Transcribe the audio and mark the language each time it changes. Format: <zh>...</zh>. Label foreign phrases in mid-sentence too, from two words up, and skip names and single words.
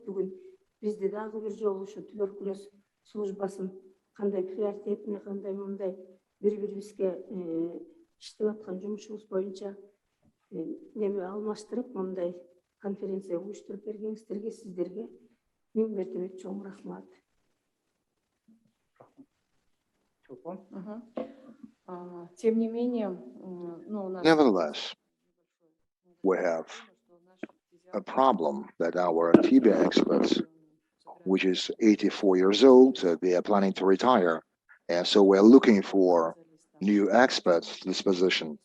<ky>Бүгүн бизди дагы бир жолу ушу туберкулез службасын кандай приоритетине, кандай мындай бири-бирибизге иштеп аткан жумушубуз боюнча неме алмаштырып, мындай конференция уюштуруп бергениңиздерге, сиздерге миң мертебе чоң рахмат.</ky> <ru>Тем не менее,</ru> <en>Nevertheless, we have a problem that our TB experts, which is 84 years old, they are planning to retire, and so we're looking for new experts to this position.</en>